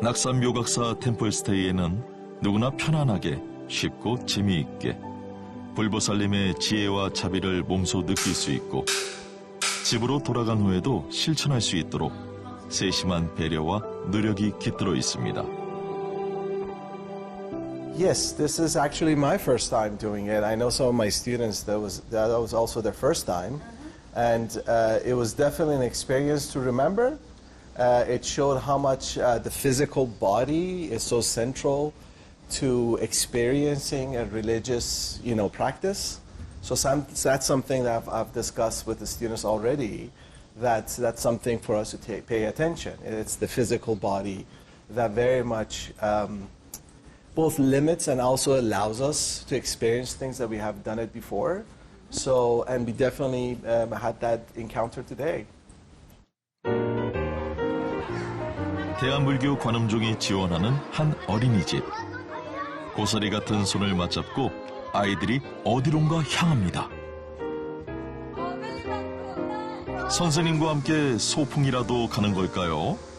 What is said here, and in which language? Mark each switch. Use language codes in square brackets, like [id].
[ko] 낙산 묘각사 템플스테이에는 누구나 편안하게 쉽고 재미있게 불보살님의 지혜와 자비를 몸소 느낄 수 있고 집으로 돌아간 후에도 실천할 수 있도록 세심한 배려와 노력이 깃들어 있습니다. [en] Yes, this is actually my first time doing it. I know some of my students that was also their first time, and it was definitely an experience to remember. It showed how much the physical body is so central to experiencing a religious, practice. So that's something that I've discussed with the students already. That's something for us to pay attention. It's the physical body that very much both limits and also allows us to experience things that we have done it before. So, and we definitely had that encounter today. [ko] 대한불교 관음종이 지원하는 한 어린이집. 고사리 같은 손을 맞잡고 아이들이 어디론가 향합니다. 선생님과 함께 소풍이라도 가는 걸까요?